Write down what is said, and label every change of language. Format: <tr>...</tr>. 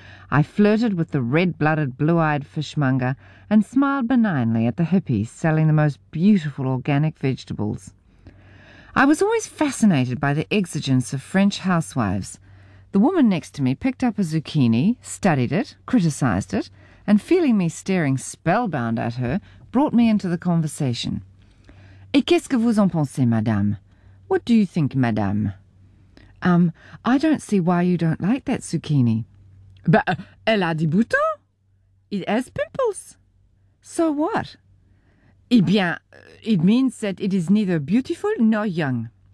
<en>I flirted with the red-blooded, blue-eyed fishmonger and smiled benignly at the hippies selling the most beautiful organic vegetables. I was always fascinated by the exigence of French housewives. The woman next to me picked up a zucchini, studied it, criticised it, and feeling me staring spellbound at her, brought me into the conversation.</en> <fr>Et qu'est-ce que vous en pensez, madame?</fr> <en>What do you think, madame? I don't see why you don't like that zucchini.</en> <fr>But elle a des boutons.</fr> <en>It has pimples. So what?</en> <fr>Eh bien,</fr> <en>it means that it is neither beautiful nor young.</en>